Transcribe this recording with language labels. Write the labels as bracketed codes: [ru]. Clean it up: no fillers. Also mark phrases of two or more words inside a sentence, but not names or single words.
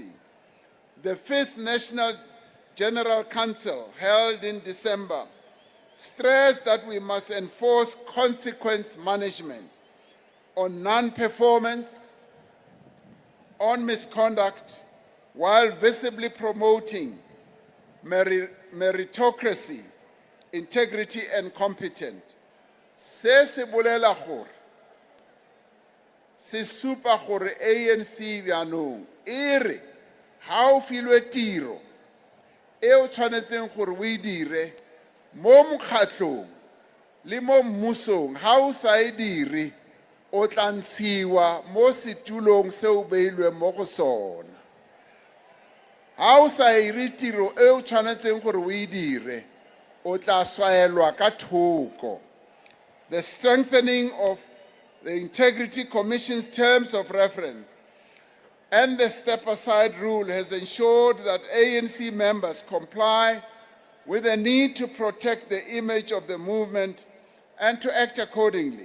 [en] The fifth National General Council, held in December, stressed that we must enforce consequence management on non-performance, on misconduct, while visibly promoting meritocracy, integrity, and competence. [tn] Se se bolela gore, se supa gore ANC bjanong e re ha o filwe tiro e o tshwanetseng gore o e dire mo mokgatlong le mo mmusong, ha o sa e dire o tla ntshiwa mo setulong se o beilweng mo go sona. Ha o sa ire tiro e o tshwanetseng gore o e dire, o tla swaelwa ka thoko. [en] The strengthening of the Integrity Commission's terms of reference and the step-aside rule has ensured that ANC members comply with the need to protect the image of the movement and to act accordingly.